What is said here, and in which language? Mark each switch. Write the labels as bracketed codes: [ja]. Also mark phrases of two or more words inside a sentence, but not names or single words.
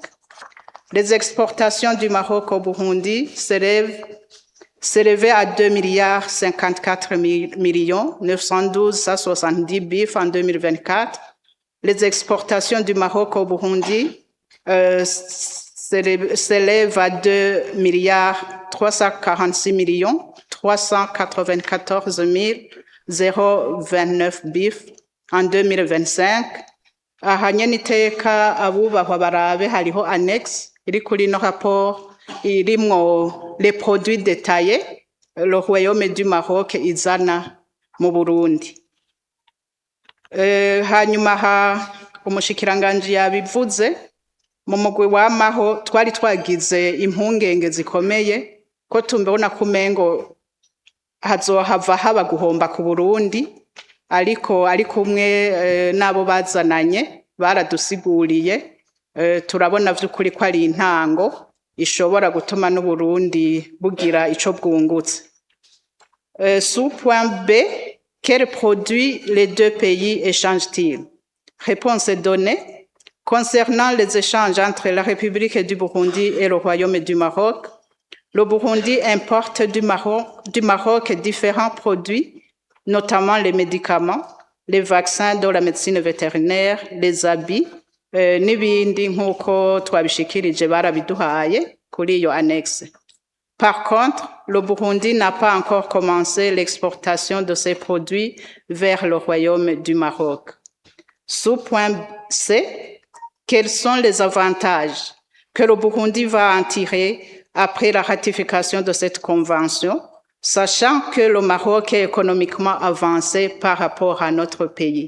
[fr] Les exportations du Maroc au Burundi s'élevaient à 2 milliards 54 millions 912 bif en 2024. Les exportations du Maroc au Burundi s'élèvent à 2 milliards 346 millions 394 029 bif en 2025. [rn] Ahanye niteka abubahwa barabe hariho annexe iri kuri no rapport irimwo [fr] les produits détaillés le Royaume du Maroc [rn] izana mu Burundi. Hanyuma umushikiranganji yabivuze mu mugwi w'amaho twari twagize impungenge zikomeye ko tumbona kumengo hazohava haba guhomba ku Burundi ariko ari kumwe nabo bazananye baradusiguriye turabona vy'ukuri ko ari intango ishobora gutuma n'Uburundi bugira ico bwungutse. [fr] Sous point B, quels produits les deux pays échangent-ils? Réponse donnée. Concernant les échanges entre la République du Burundi et le Royaume du Maroc, le Burundi importe du Maroc différents produits, notamment les médicaments, les vaccins de la médecine vétérinaire, les habits, [rn] n'ibindi nk'uko twabishikirije barabiduhaye kuri iyo annexe. [fr] Par contre, le Burundi n'a pas encore commencé l'exportation de ces produits vers le Royaume du Maroc. Sous point C, quels sont les avantages que le Burundi va en tirer après la ratification de cette convention, sachant que le Maroc est économiquement avancé par rapport à notre pays?